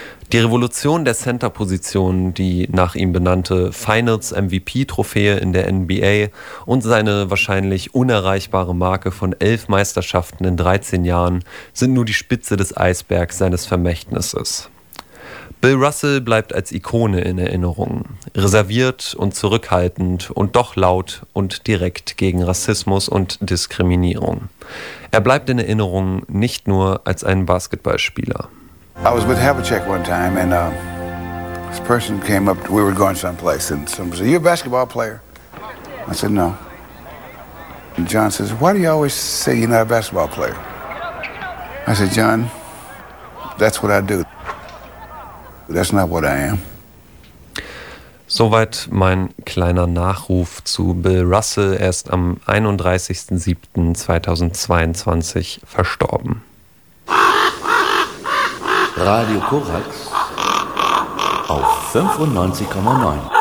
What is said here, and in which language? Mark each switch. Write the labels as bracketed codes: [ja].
[de] Die Revolution der Center-Position, die nach ihm benannte Finals-MVP-Trophäe in der NBA und seine wahrscheinlich unerreichbare Marke von 11 Meisterschaften in 13 Jahren, sind nur die Spitze des Eisbergs seines Vermächtnisses. Bill Russell bleibt als Ikone in Erinnerung. Reserviert und zurückhaltend und doch laut und direkt gegen Rassismus und Diskriminierung. Er bleibt in Erinnerung nicht nur als ein Basketballspieler. [en] I was with Havlicek one time and this person came up, we were going someplace and someone said, you're a basketball player? I said, no. And John says, why do you always say you're not a basketball player? I said, John, that's what I do. That's not what I am. [de] Soweit mein kleiner Nachruf zu Bill Russell. Er ist am 31.07.2022 verstorben. Radio Korax auf 95,9.